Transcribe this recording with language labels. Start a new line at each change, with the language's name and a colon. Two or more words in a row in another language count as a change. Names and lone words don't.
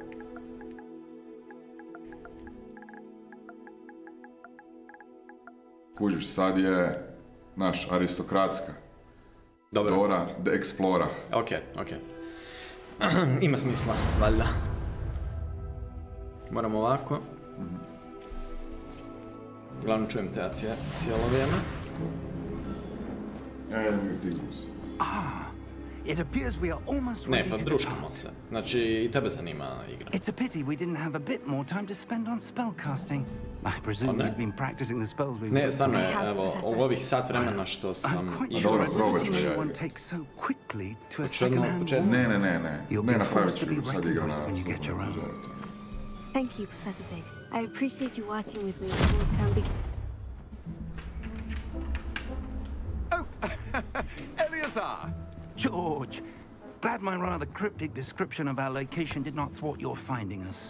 Bosnian: Kužiš, sad je naš aristokratska. Dobro. Dora the Explorer. Ok. Ima smisla, valjda. Moramo ovako. Uglavnom čujem te cijelo vrijeme.
English: It appears we are almost
Bosnian: Ne,
English: ready
Bosnian: pa to druškamo
English: depart.
Bosnian: se. Znači, i tebe zanima igra.
English: It's a pity we didn't have a bit more time to spend on spellcasting. I presume
Bosnian: ne?
English: you've been practicing the spells we
Bosnian: Ne, stvarno je,
English: have,
Bosnian: evo,
English: professor.
Bosnian: u ovih sat vremena što
English: I'm
Bosnian: sam
English: quite
Bosnian: igrao.
English: sure
Bosnian: Dobro,
English: I've
Bosnian: probat
English: never
Bosnian: ću
English: seen
Bosnian: ja
English: anyone
Bosnian: igrati.
English: take so quickly to a
Bosnian: Hoće odmah od
English: second-hand
Bosnian: početka?
English: war.
Bosnian: Ne.
English: You'll be
Bosnian: Napravit
English: forced
Bosnian: ću
English: to be
Bosnian: sad
English: reckoned
Bosnian: igram
English: with
Bosnian: na
English: when you get your own. Thank you, Professor Fig. I appreciate you working with me until the term begins. Eleazar! George! Glad my rather cryptic description of our location did not thwart your finding us.